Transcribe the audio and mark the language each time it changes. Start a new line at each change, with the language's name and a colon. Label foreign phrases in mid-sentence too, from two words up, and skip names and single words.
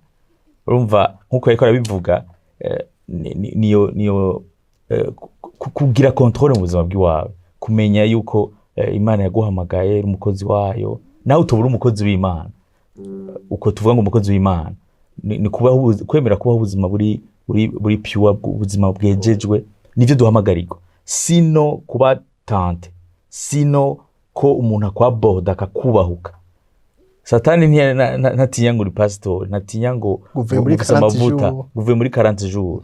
Rundi: Urumva nkuko yariko arabivuga niyo kugira control mu buzima bw'iwawe, kumenya yuko Imana yaguhamagaye umukozi wayo nawe utubura umukozi w'Imana. Uko tuvuga ngo umukozi w'Imana ni kwemera kubaho ubuzima buri pure, ubuzima bwejejwe nivyo duhamagarirwa, sino kuba tante, sino ko umuntu akwaboda akakubahuka. Satani ntatinya ngo uri pastor, ntatinya ngo uvuye muri 40 jours.